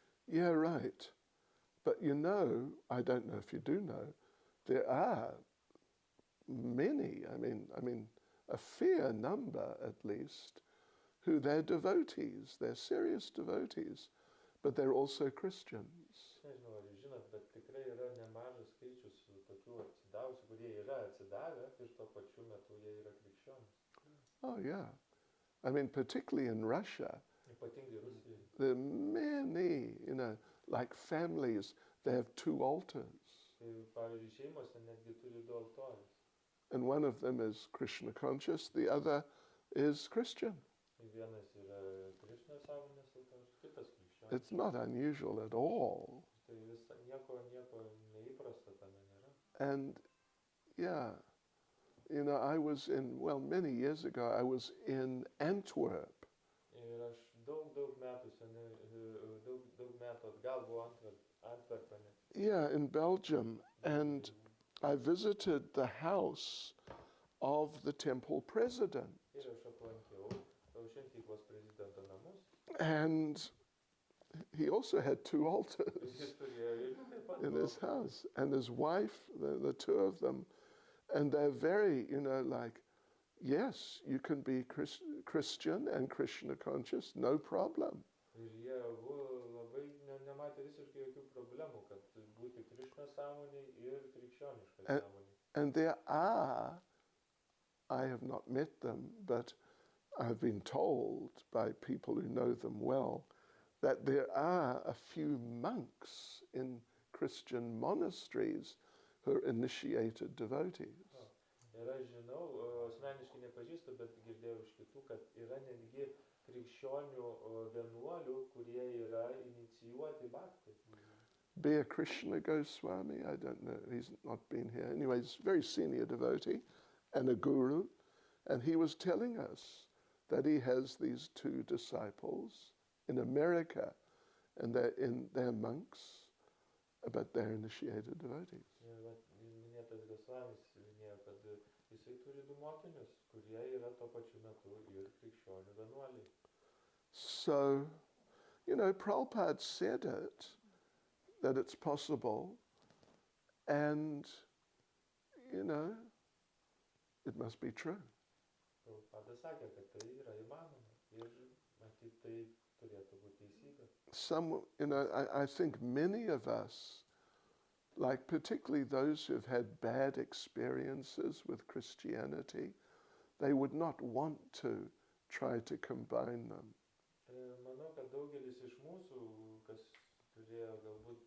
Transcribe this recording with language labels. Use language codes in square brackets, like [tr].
[en] Yeah, right. But I don't know if you do know, there are many, I mean, a fair number at least, who they're devotees, they're serious devotees, but they're also Christians. [lt] Nežinau, ar jūs žinot, bet tikrai yra nemažas skaičius tokių atsidavusių, kurie yra atsidavę ir tuo pačiu metu jie yra krikščionys. [en] Oh, yeah. I mean, particularly in Russia, [lt] Ypatingai Rusijoje. [en] there are many, like families, they have 2 altars. [lt] Tai, pavyzdžiui, šeimose netgi turi 2 altorius. [en] And one of them is Krishna conscious, the other is Christian. [lt] Vienas yra Krishna sąmonės altorius, kitas krikščionis. [en] It's not unusual at all. [lt] Tai nieko neįprasta tame nėra. [en] And yeah, I was many years ago, I was in Antwerp. [lt] Ir aš daug metų atgal buvau Antverpene. [en] Yeah, in Belgium. And I visited the house of the temple president. [lt] Ir aš aplankiau šventyklos prezidento namus. [en] And he also had 2 altars [lt] Jis turėjo irgi taip pat [en] in his house. And his wife, the 2 of them, and they're very, like, yes, you can be Christian and Krishna conscious, no problem. [lt] Ir jie abu labai nematė visiškai jokių problemų, kad būti Krišnos sąmonėj ir krikščioniškoj sąmonėj. [en] And there are, I have not met them, but I've been told by people who know them well, that there are a few monks in Christian monasteries who are initiated devotees. [lt] Ir aš žinau, asmeniškai nepažįstu, bet girdėjau iš kitų, kad yra netgi krikščionių vienuolių, kurie yra inicijuoti bhakti. [en] Be a Krishna Goswami, I don't know, he's not been here. Anyway, he's a very senior devotee and a guru, and he was telling us that he has these two disciples in America, and they're monks, but they're initiated devotees. [lt] Ir minėtas Gosvamis minėjo, kad jisai turi du mokinius, kurie yra tuo pačiu metu ir krikščionių vienuoliai. [en] So, you know, Prabhupada said it, that it's possible, and, you know, it must be true. [lt] Prabhupada sakė, kad tai yra įmanoma ir matyt tai turėtų būti teisybė. [en] Some, you know, I think many of us, like particularly those who've had bad experiences with Christianity, they would not want to try to combine them. [lt] Manau, kad daugelis iš mūsų, kas turėjo galbūt